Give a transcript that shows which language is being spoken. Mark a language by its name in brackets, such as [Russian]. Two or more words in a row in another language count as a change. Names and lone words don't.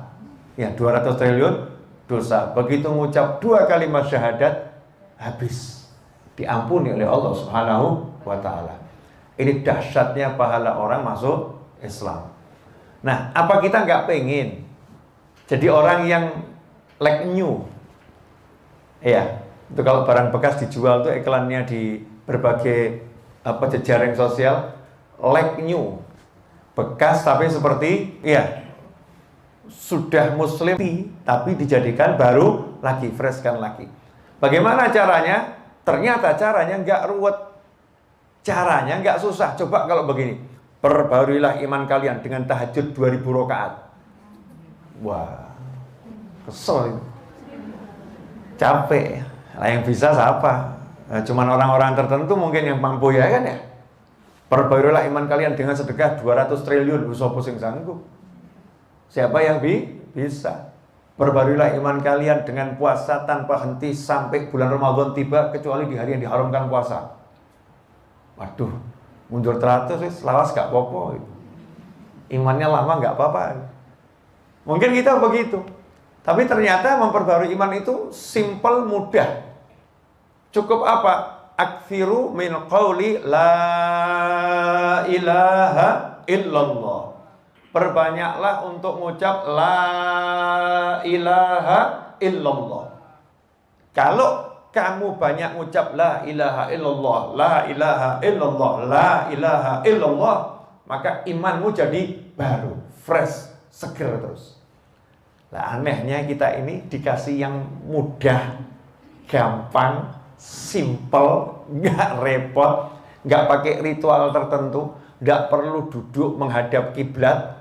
[Indonesian] Ya, 200 triliun dosa. Begitu mengucap 2 kalimat syahadat, habis. Diampuni oleh Allah [Arabic] سبحانه وتعالى. [Indonesian] Ini dahsyatnya pahala orang masuk Islam. Nah, apa kita nggak pengen jadi orang yang [English] like new? [Indonesian] Ya, itu kalau barang bekas dijual tuh iklannya di berbagai jejaring sosial, [English] like new, [Indonesian] bekas tapi seperti sudah muslim tapi dijadikan baru lagi, fresh kan lagi. Bagaimana caranya? Ternyata caranya nggak ruwet, caranya nggak susah. Coba kalau begini, perbaruilah iman kalian dengan tahajud 2000 rakaat. Wah, kesel itu, capek. Nah, yang bisa siapa? Nah, cuman orang-orang tertentu mungkin yang mampu, ya kan ya. Perbaruilah iman kalian dengan sedekah 200 triliun. [Javanese] Sopo sing sanggup? [Indonesian] Siapa yang bisa? Perbaruilah iman kalian dengan puasa tanpa henti sampai bulan Ramadan tiba, kecuali di hari yang diharamkan puasa. Waduh, mundur teratus, lawas gak apa-apa. Imannya lama gak apa-apa. Mungkin kita begitu. Tapi ternyata memperbarui iman itu simple, mudah. Cukup apa? [Arabic] أكثروا من قول لا إله إلا الله. [Indonesian] Perbanyaklah untuk mengucap [Arabic] لا إله إلا الله. [Indonesian] Kalau kamu banyak mengucap [Arabic] لا إله إلا الله, لا إله إلا الله, لا إله إلا الله, [Indonesian] maka imanmu jadi baru, fresh, seger terus. Nah, anehnya kita ini dikasih yang mudah, gampang, simple, nggak repot, nggak pakai ritual tertentu, nggak perlu duduk menghadap kiblat.